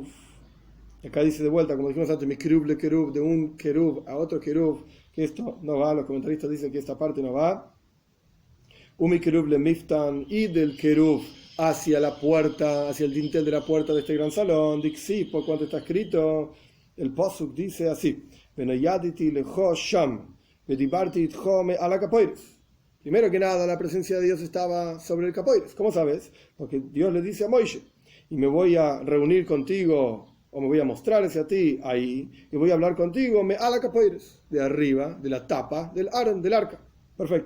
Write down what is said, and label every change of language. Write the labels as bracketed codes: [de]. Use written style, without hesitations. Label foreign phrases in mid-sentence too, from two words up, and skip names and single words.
[es] Acá dice de vuelta, como dijimos antes, [he] mi kerub le kerub, [es] de un kerub a otro kerub, que esto no va, los comentaristas dicen que esta parte no va. [he] Umi kerub le miftan, [es] y del kerub hacia la puerta, hacia el dintel de la puerta de este gran salón. Dixi, por cuanto está escrito, el Pasuk dice así: [he] ונועדתי לך שם ודברתי אתך מעל הכפרת. [es] Primero que nada, la presencia de Dios estaba sobre el capoires. ¿Cómo sabes? Porque Dios le dice a Moisés: y me voy a reunir contigo, o me voy a mostrar hacia ti ahí, y voy a hablar contigo, [he] me ala capoires, [es] de arriba, de la tapa del Aron, del arca. Perfecto.